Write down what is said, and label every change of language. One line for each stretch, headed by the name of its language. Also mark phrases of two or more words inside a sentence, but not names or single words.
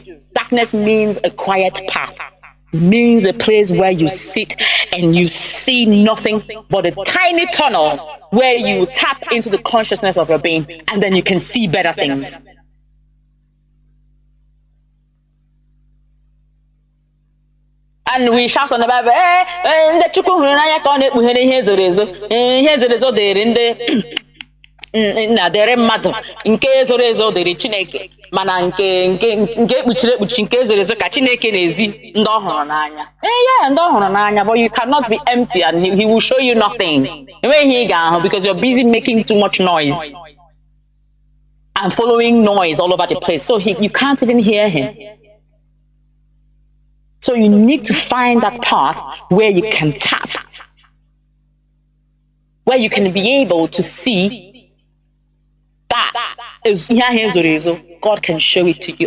English: Darkness means a quiet path. It means a place where you sit and you see nothing but a tiny tunnel where you tap into the consciousness of your being, and then you can see better things. And we shout on the Bible, the
Igbo: chukwu hụrụ n'anya ka ọ na-ekpughere ihe zoro ezo dịrị na dere mmadụ nke zoro ezo dịrị Chineke, mana nke ekpuchiri ekpuchi nke zoro ezo ka Chineke na-ezi ndị ọ hụrụ n'anya. Yeah, ndị ọ hụrụ n'anya,
English: but you cannot be empty and he will show you nothing.
Igbo: Enweghị ị ga-ahụ
English: because you're busy making too much noise and following noise all over the place. So you can't even hear him. So you need to find that part where you can tap, where you can be able to see that is God can show it to you.